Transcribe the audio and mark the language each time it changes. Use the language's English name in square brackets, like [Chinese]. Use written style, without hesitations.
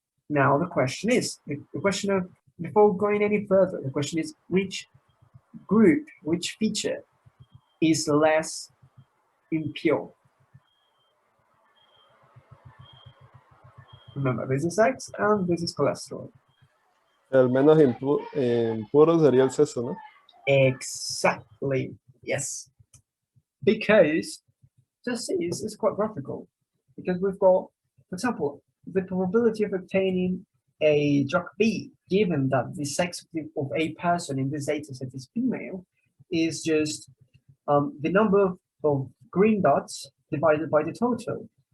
[English] Now the question is, before going any further, the question is which group, which feature is less impure? Remember, this is sex and this is cholesterol. [Spanish] El menos impuro sería el sexo, ¿no? [English] Exactly, yes. Because just it's quite graphical. Because we've got, for example, the probability of obtaining a drug B, given that the sex of a person in this data set is female, is just the number of green dots divided by the total.